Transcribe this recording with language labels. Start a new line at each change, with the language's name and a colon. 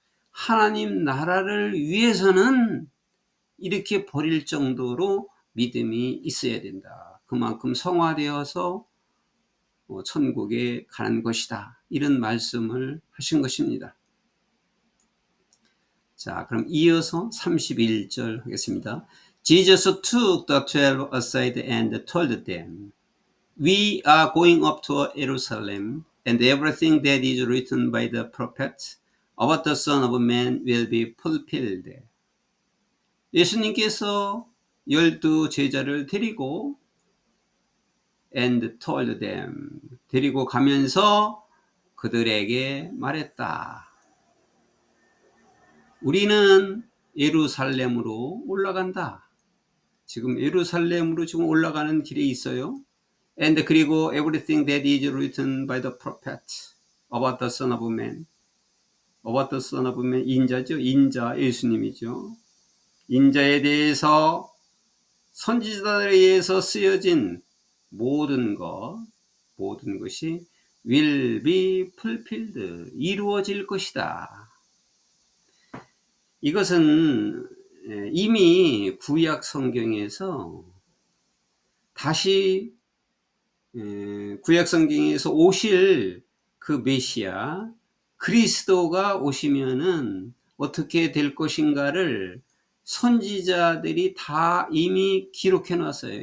Korean: 하나님 나라를 위해서는 이렇게 버릴 정도로 믿음이 있어야 된다. 그만큼 성화되어서 천국에 가는 것이다, 이런 말씀을 하신 것입니다. 자, 그럼 이어서 31절 하겠습니다.
English: Jesus took the 12 aside and told them, We are going up to Jerusalem, and everything that is written by the prophets about the Son of Man will be fulfilled.
Korean: 예수님께서 12 제자를 데리고
English: and told them,
Korean: 데리고 가면서 그들에게 말했다. 우리는 예루살렘으로 올라간다. 지금 예루살렘으로 지금 올라가는 길에 있어요.
English: And
Korean: 그리고
English: everything that is written by the prophets about the Son of Man. about the Son of Man,
Korean: 인자죠. 인자 예수님이죠. 인자에 대해서 선지자들에 의해서 쓰여진 모든 것이
English: will be fulfilled,
Korean: 이루어질 것이다. 이것은 이미 구약 성경에서 다시 구약 성경에서 오실 그 메시아 그리스도가 오시면은 어떻게 될 것인가를 선지자들이 다 이미 기록해 놨어요.